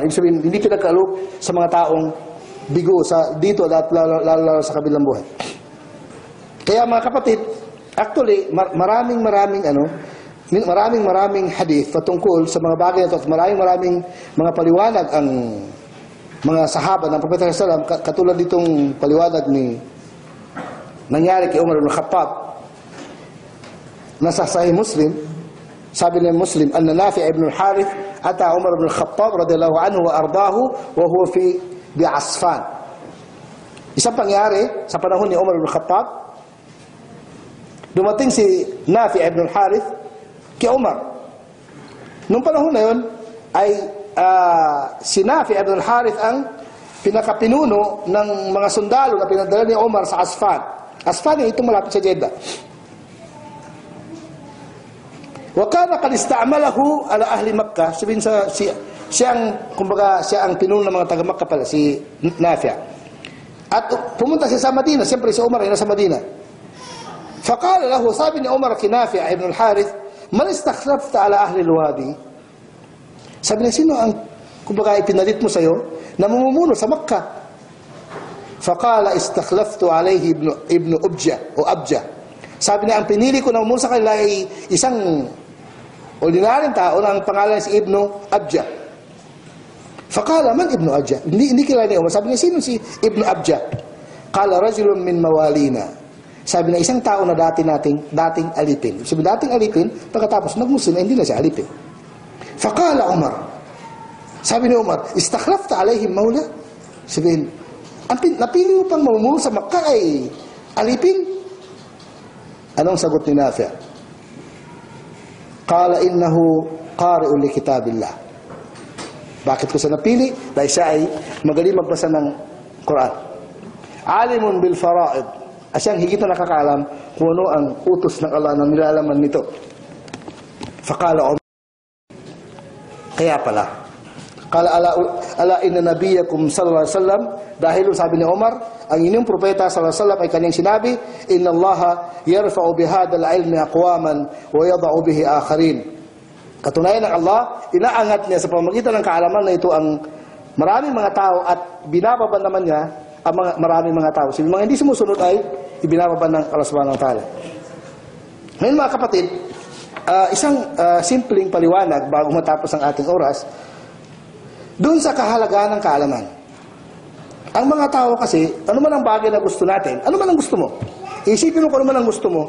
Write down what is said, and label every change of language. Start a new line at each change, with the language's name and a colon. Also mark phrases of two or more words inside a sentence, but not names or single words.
Filipino: Ibig sabihin, hindi pinagkalob sa mga taong bigo dito at lalo sa kabilang buhay. Kaya mga kapatid, actually, maraming maraming hadith patungkol sa mga bagay na ito at maraming mga paliwanag ang mga sahaba ng Propeta
Arabic: صلى الله عليه وسلم,
Filipino: katulad ditong paliwanag nangyari kay Umar ibn Khattab. Nasa Sahih Muslim, sabi ng Muslim,
Arabic: أن نافع بن الحارث أتى عمر بن الخطاب رضي الله عنه وأرضاه وهو في بعسفان.
Filipino: Isang pangyari sa panahon ni Umar ibn Khattab, dumating si Nafi' ibn al-Harith kay Umar. Nung panahon na yun ay si Nafi' ibn al-Harith ang pinakapinuno ng mga sundalo na pinadala ni Umar sa Asfan. Asfan ay itong malapit sa Jeddah.
Arabic: وكان قد استعمله على أهل مكة.
Filipino: Sabihin siya ang pinuno ng mga taga Makkah pala, si Nafi'. At pumunta siya sa Madina. Siyempre si Umar ay nasa Madina.
Arabic: فقال له,
Filipino: sabi ni Umar kay Nafi' ibn al-Harith,
Arabic: من استخلفت على أهل الوادي?
Filipino: Sabi niya, sino ang ipinalit mo sa'yo na mamumuno sa Makkah?
Arabic: فقال استخلفت عليه ابن أبجا أو أبجا.
Filipino: Sabi niya, ang pinili ko na mamumuno sa kanila ay isang ordinaryong tao na ang pangalan si Ibn Abja.
Arabic: فقال من ابن أبجا?
Filipino: Hindi kilala ni Umar. Sabi niya, sino si Ibn Abja?
Arabic: قال رجل من موالينا.
Filipino: Sabi na isang tao na dating alipin. Sabi dating alipin, pagkatapos nagmuslim, hindi na siya alipin.
Arabic: فقال عمر.
Filipino: Sabi ni Umar,
Arabic: استخلفت عليهم مولى?
Filipino: Sabihin, napili mo pang mamumuno sa Makkah ay alipin? Anong sagot ni Nafi'?
Arabic: قال إنه قارئ لكتاب الله.
Filipino: Bakit ko siya napili? Dahil siya ay magaling magbasa ng Quran.
Arabic: عالم بالفرائض.
Filipino: Siyang higit na nakakaalam kung ano ang utos ng Allah na nilalaman nito.
Arabic: فقال عمر.
Filipino: Kaya pala.
Arabic: قال ألا إن نبيكم صلى الله عليه وسلم,
Filipino: dahil sabi ni Umar, ang inyong propeta
Arabic: صلى الله عليه وسلم
Filipino: ay kanyang sinabi,
Arabic: إن الله يرفع بهذا العلم أقواما ويضع به آخرين.
Filipino: Katunayan ng Allah, inaangat niya sa pamamagitan ng kaalaman na ito ang maraming mga tao at binababa naman niya ang maraming mga tao. Sila mga hindi sumusunod ay ibinababa ng Allah
Arabic: سبحانه وتعالى.
Filipino: Ngayon mga kapatid, isang simpleng paliwanag bago matapos ang ating oras, doon sa kahalagahan ng kaalaman. Ang mga tao kasi, ano man ang bagay na gusto natin, ano man ang gusto mo, isipin mo kung ano man ang gusto mo.